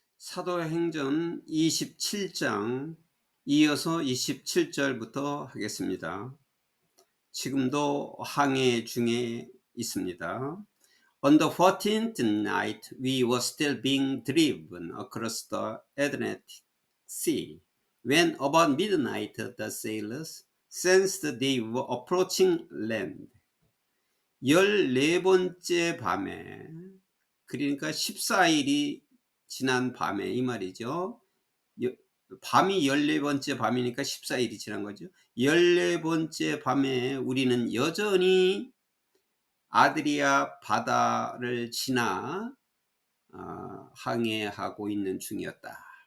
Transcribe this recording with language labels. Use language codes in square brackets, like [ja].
[ko] 사도행전 27장 이어서 27절부터 하겠습니다. 지금도 항해 중에 있습니다. [en] On the 14th night we were still being driven across the Adriatic Sea. When about midnight the sailors sensed they were approaching land. [ko] 14번째 밤에, 그러니까 14일이 지난 밤에 이 말이죠. 밤이 14번째 밤이니까 14일이 지난 거죠. 14번째 밤에 우리는 여전히 아드리아 바다를 지나 항해하고 있는 중이었다.